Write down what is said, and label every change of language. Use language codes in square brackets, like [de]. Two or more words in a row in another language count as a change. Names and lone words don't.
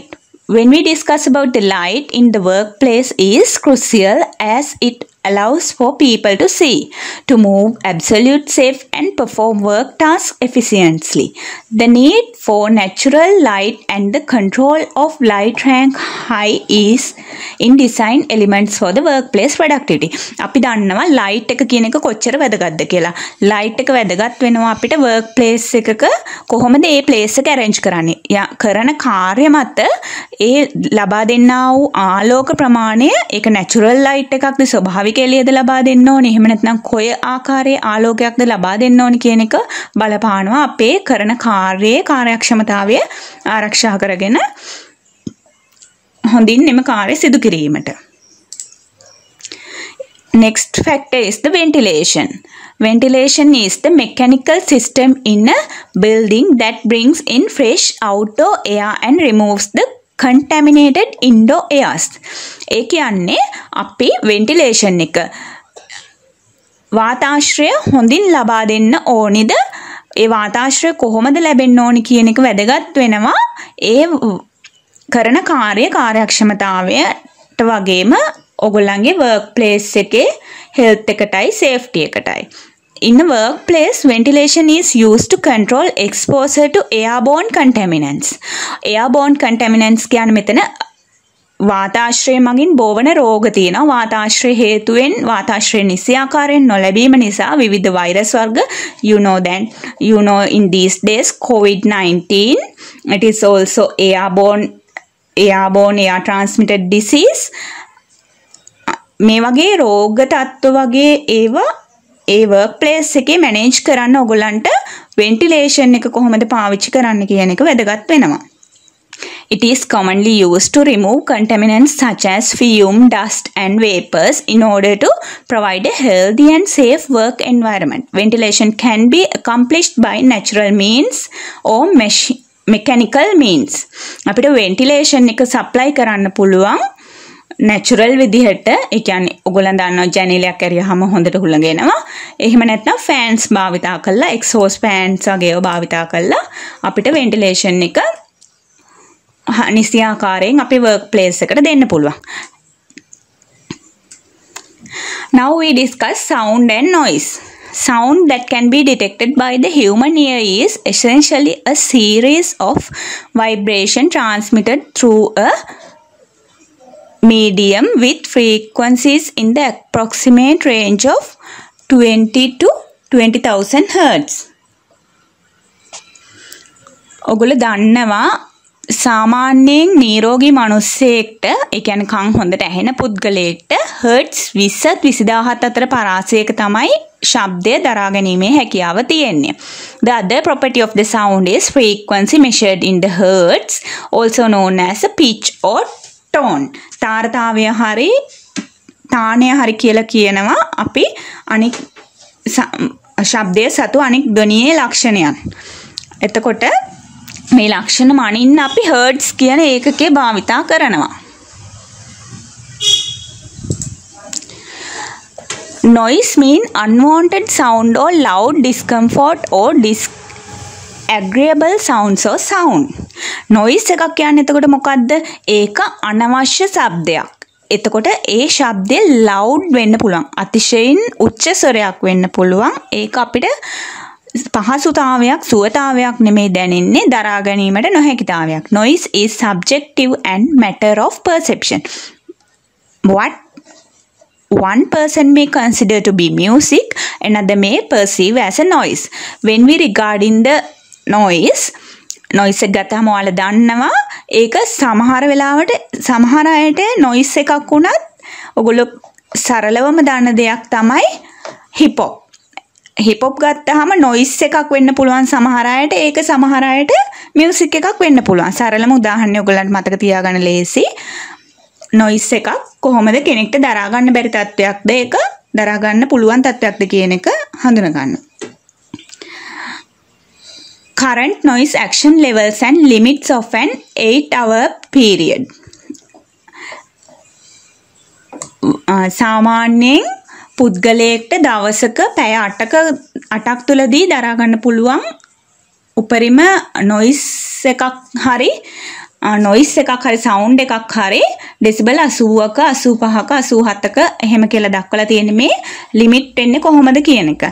[en] When we discuss about the light in the workplace is crucial as it allows for people to see, to move absolute safe and perform work tasks efficiently. The need for natural light and the control of light rank high is in design elements for the workplace productivity. [si] අපි දන්නවා light එක කියන එක කොච්චර වැදගත්ද කියලා. light එක වැදගත් වෙනවා අපිට workplace එකක කොහොමද ඒ place එක arrange කරන්නේ. කරන කාර්ය මත ඒ ලබා දෙන්නා වූ ආලෝක ප්‍රමාණය ඒක [en] natural light [si] එකක්ද ස්වභාවික එළියද ලබා දෙන්න ඕනේ. එහෙම නැත්නම් කොයි ආකාරයේ ආලෝකයක්ද ලබා දෙන්න ඕනේ කියන එක බලපානවා අපේ කරන කාර්යයේ කාර්යක්ෂමතාවය ආරක්ෂා කරගෙන හොඳින් එම කාර්ය සිදු කිරීමට. [en] Next factor is the ventilation. Ventilation is the mechanical system in a building that brings in fresh outdoor air and removes the contaminated indoor airs. [si] ඒ කියන්නේ අපි ventilation එක වාතාශ්‍රය හොඳින් ලබා දෙන්න ඕනිද? ඒ වාතාශ්‍රය කොහොමද ලැබෙන්න ඕනි කියන එක වැදගත් වෙනවා. ඒ කරන කාර්යක්ෂමතාවයට වගේම ඔයගොල්ලන්ගේ workplace එකේ health එකටයි safety එකටයි. [en] In the workplace, ventilation is used to control exposure to airborne contaminants. Airborne contaminants [si] කියන්නේ මෙතන වාතාශ්‍රය මගින් බෝවන රෝග තියෙනවා. වාතාශ්‍රය හේතුවෙන් වාතාශ්‍රය නිසි ආකාරයෙන් නොලැබීම නිසා විවිධ වෛරස් වර්ග [en] you know in these days COVID-19, it is also air transmitted disease. [si] මේ වගේ රෝග තත්ත්ව වගේ ඒවා ඒ workplace එකේ manage කරන්න ඔයගොල්ලන්ට ventilation එක කොහොමද පාවිච්චි කරන්න කියන එක වැදගත් වෙනවා. [en] It is commonly used to remove contaminants such as fume, dust and vapors in order to provide a healthy and safe work environment. Ventilation can be accomplished by natural means or mechanical means. [si] අපිට ventilation එක supply කරන්න පුළුවන් natural විදිහට ඒ කියන්නේ ඔයගොල්ලන් දන්නවා ජනේලයක් ඇරියාම හොඳට හුළඟෙනවා. එහෙම නැත්නම් fans භාවිතා කරලා [en] exhaust fans [si] වගේ ඒවා භාවිතා කරලා අපිට ventilation එක නිසි ආකාරයෙන් අපේ [en] work place [si] එකට දෙන්න පුළුවන්. [en] Now we discuss sound and noise. Sound that can be detected by the human ear is essentially a series of vibration transmitted through a medium with frequencies in the approximate range of 20 to 20,000 Hertz. [si] ඔගොල්ලෝ දන්නවා සාමාන්‍යයෙන් නිරෝගී මිනිස්සෙක්ට ඒ කියන්නේ කන් හොඳට ඇහෙන පුද්ගලයෙක්ට හර්ට්ස් 20ත් 20000ත් අතර පරාසයක තමයි ශබ්දය දරා ගැනීමේ හැකියාව තියෙන්නේ. [en] The other property of the sound is frequency measured in the hertz, also known as a pitch or tone. [si] තාරතාවය හරි තාණය හරි කියලා කියනවා අපි අනික් ශබ්දය සතු අනික් ධ්වනියේ ලක්ෂණයන්. එතකොට මේ ලක්ෂණ මනින්න අපි හර්ට්ස් කියන ඒකකය භාවිතා කරනවා. [en] Noise mean unwanted sound or loud discomfort or disagreeable sounds or sound. [si] Noise එකක් කියන්නේ එතකොට මොකද්ද? ඒක අනවශ්‍ය ශබ්දයක්. එතකොට ඒ ශබ්දය loud වෙන්න පුළුවන්. අතිශයින් උච්ච ස්වරයක් වෙන්න පුළුවන්. ඒක අපිට පහසුතාවයක් සුවතාවයක් නෙමෙයි දැනෙන්නේ දරා ගැනීමට නොහැකිතාවයක්. [en] Noise is subjective and matter of perception. What one person may consider to be music, another may perceive as a noise. When we regarding the noise [si] එක ගත්තම ඔයාලා දන්නවා ඒක සමහර වෙලාවට සමහර අයට noise එකක් වුණත් ඔයගොල්ලෝ සරලවම දන්න දෙයක් තමයි hip hop. [en] hip hop [si] ගත්තාම noise එකක් වෙන්න පුළුවන් සමහර අයට ඒක සමහර අයට music එකක් වෙන්න පුළුවන්. සරලම උදාහරණයක් ඔයගොල්ලන්ට මතක තියාගන්න ලේසි. noise එකක් කොහොමද කෙනෙක්ට දරා ගන්න බැරි තත්වයක්ද ඒක දරා ගන්න පුළුවන් තත්වයක්ද කියන එක හඳුනා ගන්න. [en] Current noise action levels and limits of an 8-hour period. [si] සාමාන්‍යයෙන් පුද්ගලයෙක්ට දවසක පැය 8ක් තුලදී දරා ගන්න පුළුවන් උපරිම noise එකක් හරි sound එකක් හරි decibel 80ක 85ක 87ක එහෙම කියලා දක්වලා තියෙන්නේ මේ limit වෙන්නේ කොහොමද කියන එක.